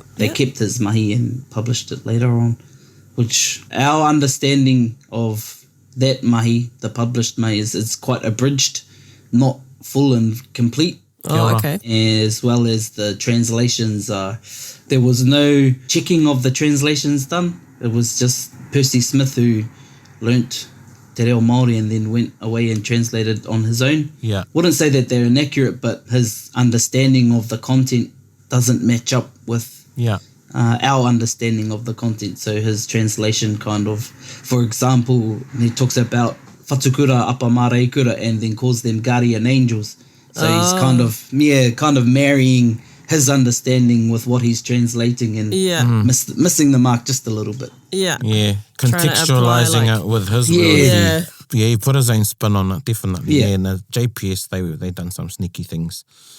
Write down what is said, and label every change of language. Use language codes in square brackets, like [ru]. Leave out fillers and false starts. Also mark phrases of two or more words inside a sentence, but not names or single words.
[en] They kept his mahi and published it later on, which our understanding of that mahi, the published mahi, is quite abridged, not full and complete. Oh, okay. As well as the translations. There was no checking of the translations done. It was just Percy Smith who learnt te reo Māori and then went away and translated on his own. Yeah. Wouldn't say that they're inaccurate, but his understanding of the content doesn't match up with our understanding of the content. So his translation kind of, for example, he talks about [mi] whatukura apa māreikura [en] and then calls them guardian angels. So he's kind of marrying his understanding with what he's translating and missing the mark just a little bit. Yeah. Yeah, contextualising it with his world. Yeah, he put his own spin on it, definitely. Yeah, and the JPS, they done some sneaky things.